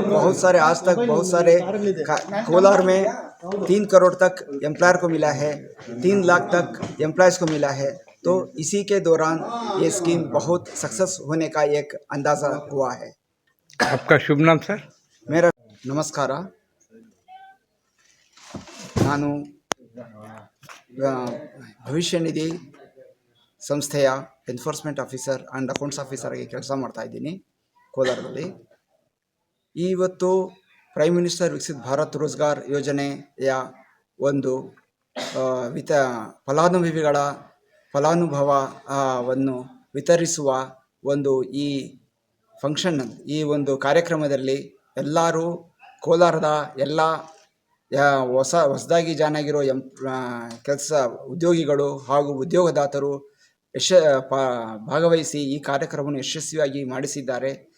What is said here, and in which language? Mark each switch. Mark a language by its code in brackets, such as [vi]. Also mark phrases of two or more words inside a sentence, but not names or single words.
[hi] बहुत सारे आज तक बहुत सारे कोलार में 3 करोड़ तक एम्प्लॉयर को मिला है, 3 लाख तक एम्प्लॉयज़ को मिला है. तो इसी के दौरान ये स्कीम बहुत सक्सेस होने का एक अंदाज़ा हुआ है. आपका शुभ नाम सर? मेरा नमस्कार. [kn] ನಾನು ಭವಿಷ್ಯ ನಿಧಿ ಸಂಸ್ಥೆಯ [en] enforcement officer and accounts officer [kn] ಆಗಿ ಕೆಲಸ ಮಾಡ್ತಾ ಇದ್ದೀನಿ ಕೋಲಾರದಲ್ಲಿ. ಇವತ್ತು ಪ್ರೈಮ್ ಮಿನಿಸ್ಟರ್ ವಿಕಸಿತ್ ಭಾರತ್ ರೋಜ್ಗಾರ್ ಯೋಜನೆಯ ಒಂದು ಫಲಾನುಭವವನ್ನು ವಿತರಿಸುವ ಒಂದು ಈ ಫಂಕ್ಷನ್, ಈ ಒಂದು ಕಾರ್ಯಕ್ರಮದಲ್ಲಿ ಎಲ್ಲರೂ ಕೋಲಾರದ ಎಲ್ಲ ಹೊಸದಾಗಿ ಜಾಯ್ನ್ ಆಗಿರೋ ಕೆಲಸ ಉದ್ಯೋಗಿಗಳು ಹಾಗೂ ಉದ್ಯೋಗದಾತರು ಭಾಗವಹಿಸಿ ಈ ಕಾರ್ಯಕ್ರಮವನ್ನು ಯಶಸ್ವಿಯಾಗಿ ಮಾಡಿಸಿದ್ದಾರೆ.